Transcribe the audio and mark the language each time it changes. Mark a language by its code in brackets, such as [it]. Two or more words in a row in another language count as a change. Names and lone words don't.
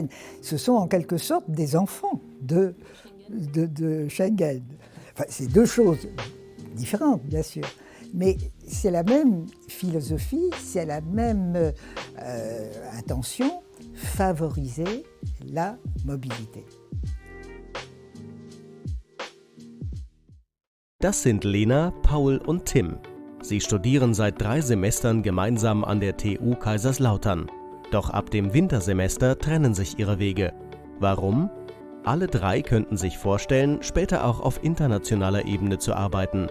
[fr] Ce sont en quelque sorte des enfants de Schengen. Enfin, c'est deux choses différentes, bien sûr, mais c'est la même philosophie, c'est la même intention, favoriser la mobilité. [de] Das sind Lena, Paul und Tim. Sie studieren seit 3 Semestern gemeinsam an der TU Kaiserslautern. Doch ab dem Wintersemester trennen sich ihre Wege. Warum? Alle 3 könnten sich vorstellen, später auch auf internationaler Ebene zu arbeiten.